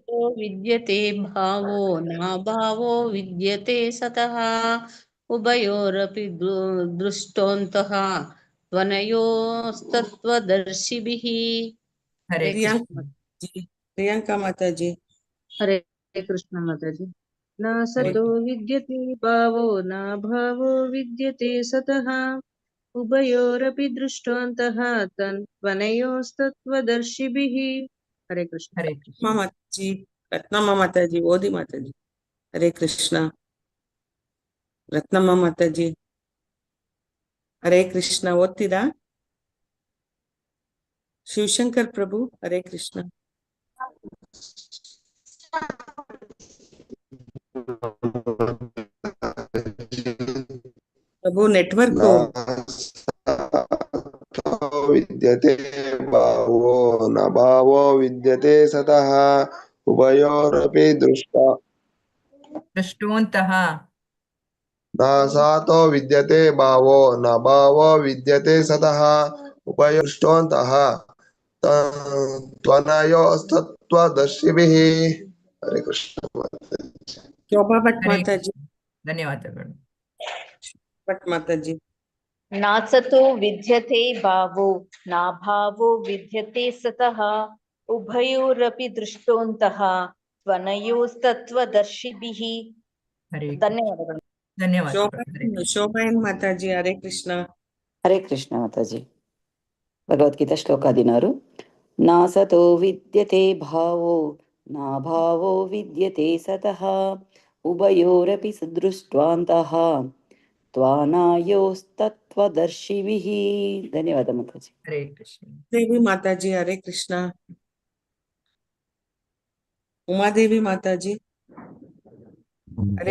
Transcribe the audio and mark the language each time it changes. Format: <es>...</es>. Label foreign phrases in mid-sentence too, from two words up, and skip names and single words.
<sa>नासतो विद्यते भावो न भावो विद्यते सतः उभयोरपि दृष्टोऽन्तः त्वनयोस्तत्त्वदर्शिभिः। हरे</sa> <kn>ಪ್ರಿಯಾಂಕಾ</kn> <sa>कृष्ण.</sa> <kn>ಮಾತಾಜಿ. ಪ್ರಿಯಾಂಕಾ ಮಾತಾಜಿ</kn> <sa>हरे कृष्ण माताजी। न हरे सतो विद्यते भावो न भावो विद्यते सतः उभयोरपि दृष्टोऽन्तः त्वनयोस्तत्त्वदर्शिभिः। हरे कृष्ण। हरे</sa> <kn>ರತ್ನಮ್ಮ</kn> <sa>कृष्ण.</sa> <kn>ಮಾತಾಜಿ. ರತ್ನಮ್ಮ ಮಾತಾಜಿ ಓದಿ ಮಾತಾಜಿ. ಹರೇ ಕೃಷ್ಣ. ರತ್ನಮ್ಮ ಮಾತಾಜಿ ಹರೇ ಕೃಷ್ಣ. ಓದ್ತೀರಾ? ಶಿವಶಂಕರ್ ಪ್ರಭು ಹರೇ ಕೃಷ್ಣ. ಪ್ರಭು ನೆಟ್ವರ್ಕ್</kn> <sa>ವಿದ್ಯತೆ ಭಾವೋ ನ ಭಾವೋ ವಿದ್ಯತೆ ಸತಃ ಉಭಯೋರಪಿ ದೃಷ್ಟೋಂತಹ ನ ಸಾತೋ ವಿದ್ಯತೆ ಭಾವೋ ನ ಭಾವೋ ವಿದ್ಯತೆ ಸತಃ ಉಭಯೋಷ್ಟೋಂತಹ ತ್ವನಯೋಸ್ತತ್ವದರ್ಶಿಭಿಃ.</sa> <kn>ಹರೇ ಕೃಷ್ಣ. ಶೋಭಾ ಭಟ್ ಹರೇ ಮಾತಾಜಿ. ಧನ್ಯವಾದಗಳು. ಭಟ್ ಮಾತಾಜಿ.</kn> <sa>ನಾಸತೋ ವಿದ್ಯತೆ ಭಾವೋ ನಾಭಾವೋ ವಿದ್ಯತೆ ಸತಃ ಉಭಯೋರಪಿ ದೃಷ್ಟೋಂತಹ ತ್ವನಯೋಸ್ತತ್ವದರ್ಶಿಭಿಃ.</sa> <kn>ಹರೇ ಧನ್ಯವಾದಗಳು. ಧನ್ಯವಾದಗಳು. ಶೋಭಾಯನ್ ಮಾತಾಜಿ. ಹರೇ ಕೃಷ್ಣ. ಹರೇ ಕೃಷ್ಣ ಮಾತಾಜಿ. ಭಗವದ್ಗೀತಾ ಶ್ಲೋಕ 16.</kn> <sa>ನಾಸತೋ ವಿದ್ಯತೆ ಭಾವೋ ನಾಭಾವೋ ವಿದ್ಯತೆ ಸತಃ ಉಭಯೋರಪಿ ಸದೃಷ್ಟ್ವಾಂತಃ ತ್ವಾನಾಯೋಸ್ತತ್ವದರ್ಶಿಭಿಃ.</sa> <kn>ಧನ್ಯವಾದ ಮಾತಾಜಿ. ಹರೇ ಕೃಷ್ಣ. ದೇವಿ ಮಾತಾಜಿ. ಹರೇ ಕೃಷ್ಣ. ಉಮಾದೇವಿ ಮಾತಾಜಿ. ಹರೇ</kn>